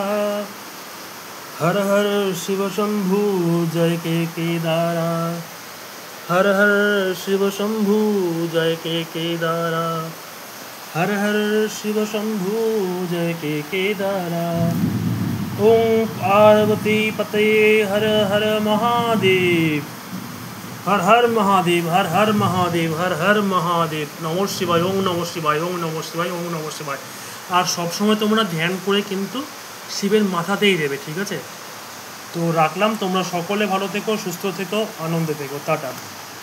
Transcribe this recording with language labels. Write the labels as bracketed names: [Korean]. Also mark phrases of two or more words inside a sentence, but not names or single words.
[Hindi] हर हर शिव शंभु जय के केदारा, हर हर शिव शंभु जय के केदारा, हर हर शिव शंभु जय के केदारा। ओम पार्वती पते हर हर महादेव, हर हर महादेव, हर हर महादेव, हर हर महादेव। [Sanskrit] नमः शिवाय, ओम नमः शिवाय, ओम नमः शिवाय, ओम नमः शिवाय। [Bangla] আর সবসময় তোমরা ধ্যান করে কিন্তু শিবের মাথাতেই দেবে, ঠিক আছে। তো রাখলাম, তোমরা সকলে ভালো থেকো, সুস্থ থেকো, আনন্দে থেকো, টাটা।